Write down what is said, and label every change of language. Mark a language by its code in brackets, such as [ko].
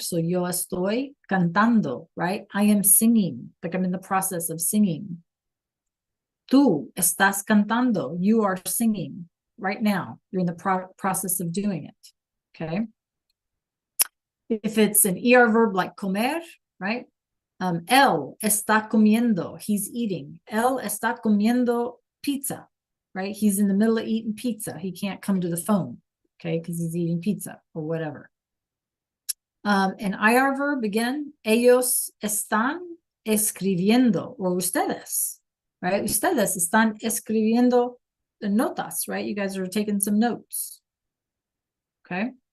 [en] So [es] yo estoy cantando, [en] right? I am singing, like I'm in the process of singing. [es] Tú estás cantando. [en] You are singing right now. You're in the process of doing it. Okay. If it's an ER verb like comer, right? [es] Él está comiendo. [en] He's eating. [es] Él está comiendo pizza, right? [en] He's in the middle of eating pizza. He can't come to the phone, okay, because he's eating pizza or whatever. An IR verb, again, [es] ellos están escribiendo, [en] or ustedes, right? [es] Ustedes están escribiendo notas, [en] right? You guys are taking some notes, okay?